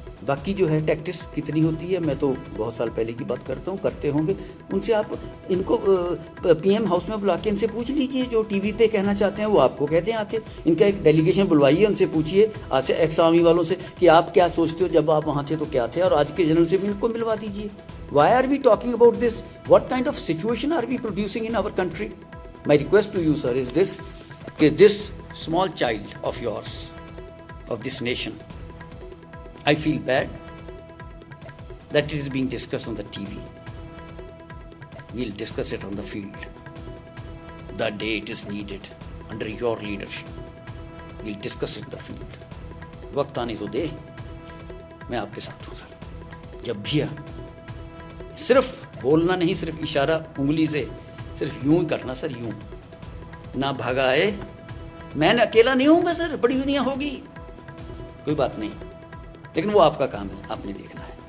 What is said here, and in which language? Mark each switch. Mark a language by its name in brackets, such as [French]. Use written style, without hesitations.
[Hindi] बाकी जो है टैक्टिस कितनी होती है, मैं तो बहुत साल पहले की बात करता हूँ, करते होंगे। उनसे आप इनको पीएम हाउस में बुला के इनसे पूछ लीजिए, जो टीवी पे कहना चाहते हैं वो आपको कहते हैं आके। इनका एक डेलीगेशन बुलवाइए, उनसे पूछिए आज से एक्स आर्मी वालों से कि आप क्या सोचते हो, जब आप वहाँ थे तो क्या थे, और आज के जनरल से भी इनको मिलवा दीजिए। [English] Why are we talking about this? What kind of situation are we producing in our country? My request to you, sir, is this: that this small child of yours, of this nation, I feel bad that it is being discussed on the TV. We'll discuss it on the field. The day it is needed, under your leadership, we'll discuss it in the field. [Hindi] वक्त आने तो दे, मैं आपके साथ हूँ sir. जब भी सिर्फ बोलना नहीं, सिर्फ इशारा उंगली से, सिर्फ यूं ही करना सर, यूं ना भागा आए। मैं अकेला नहीं हूँगा सर, बड़ी दुनिया होगी, कोई बात नहीं, लेकिन वो आपका काम है, आपने देखना है।